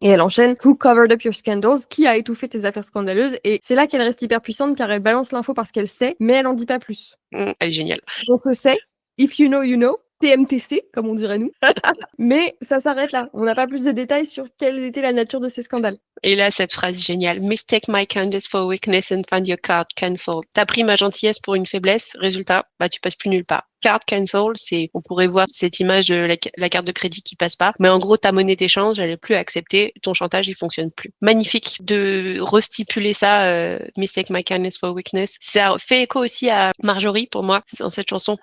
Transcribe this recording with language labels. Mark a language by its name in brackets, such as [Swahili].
[French] Et elle enchaîne « [English] Who covered up your scandals ?» [French] Qui a étouffé tes affaires scandaleuses? Et c'est là qu'elle reste hyper puissante, car elle balance l'info parce qu'elle sait, mais elle en dit pas plus. Elle est géniale. Donc je sais, [English] if you know, you know. [French] TMTC, comme on dirait nous. Mais ça s'arrête là. On n'a pas plus de détails sur quelle était la nature de ces scandales. Et là, cette phrase géniale. [English] Mistake my kindness for weakness and find your card cancelled. [French] T'as pris ma gentillesse pour une faiblesse. Résultat, tu passes plus nulle part. Card cancel, on pourrait voir cette image de la carte de crédit qui passe pas. Mais en gros, ta monnaie d'échange, elle est plus acceptée. Ton chantage, il fonctionne plus. Magnifique de restipuler ça, [English] mistake my kindness for weakness. [French] Ça fait écho aussi à Marjorie, pour moi, dans cette chanson.